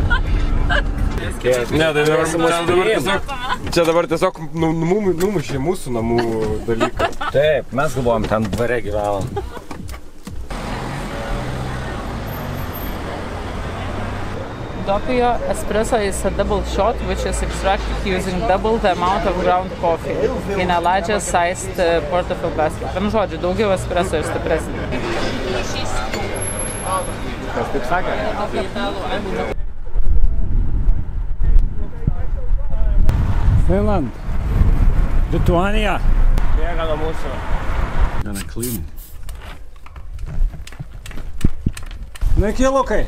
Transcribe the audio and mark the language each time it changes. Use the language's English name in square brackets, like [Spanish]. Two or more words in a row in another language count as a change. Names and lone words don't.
[Lithuanian] Ne, tai čia dabar tiesiog numušė mūsų namų dalyką. Taip, mes galvojom, ten dvare gyvenom. [English] Doppio espresso is a double shot which is extracted using double the amount of ground coffee in a larger sized portable basket. [Lithuanian] Tam žodžiu, daugiau espresso ir stipresnė. Kas taip sakė? Finland. Lituanija. Bėga nuo mūsų. Gana clean. Naiki, Lukai.